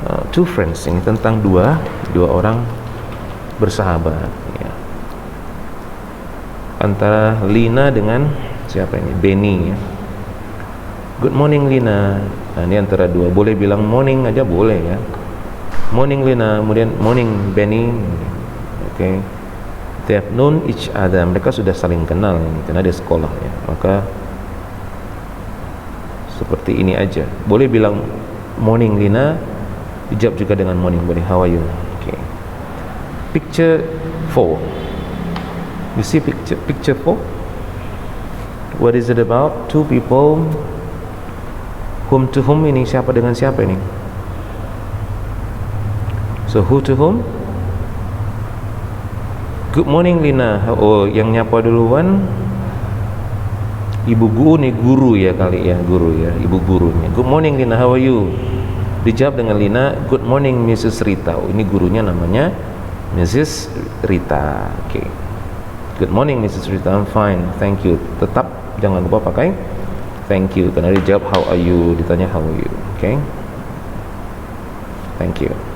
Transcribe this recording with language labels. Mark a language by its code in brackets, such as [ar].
[en] Two friends, [id] ini tentang dua orang bersahabat ya. Antara Lina dengan siapa ini? Benny ya. [en] Good morning Lina. [id] Nah, ini antara dua. Boleh bilang morning aja boleh ya. [en] Morning Lina, [id] kemudian [en] morning Benny. Okay. They have known each other. [id] Mereka sudah saling kenal karena di sekolah ya. Maka seperti ini aja. Boleh bilang morning Lina, dijawab juga dengan morning boleh. [en] How are you? Okay. Picture 4. You see picture 4? What is it about? Two people. Whom to whom ini? [id] Siapa dengan siapa ini? [en] So who to whom? Good morning Lina. [id] Oh, yang nyapa duluan ibu guru ya kali ya, guru ya, ibu gurunya. [en] Good morning Lina, how are you? [id] Dijawab dengan Lina, [en] good morning Mrs. Rita. [id] Oh, ini gurunya namanya Mrs. [en] Rita. Oke. Okay. Good morning Mrs. Rita, I'm fine, thank you. [id] Tetap jangan lupa pakai thank you karena dijawab [en] how are you, [id] ditanya how are you. Oke. Okay? [en] Thank you.